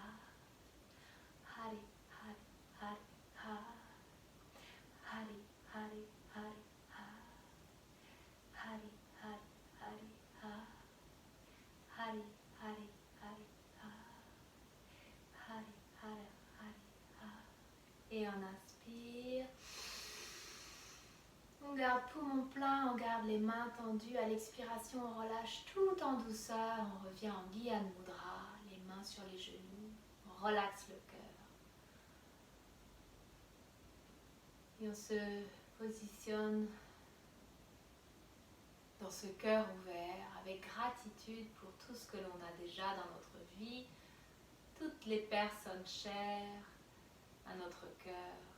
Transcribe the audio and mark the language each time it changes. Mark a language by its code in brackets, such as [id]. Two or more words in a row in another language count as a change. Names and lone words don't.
[sa] Hari, Hari, Hari, Ha. Hari, Hari, Hari, Ha. Hari, Hari, Hari, Ha. Hari, Hari, Hari, Ha. Hari, Hari, Hari, Ha. [fr] Et on inspire. On garde poumon plein, on garde les mains tendues. À l'expiration, on relâche tout en douceur. On revient en [sa] ज्ञान मुद्रा, [fr] les mains sur les genoux. On relaxe le cœur. Et on se positionne dans ce cœur ouvert avec gratitude pour tout ce que l'on a déjà dans notre vie, toutes les personnes chères à notre cœur.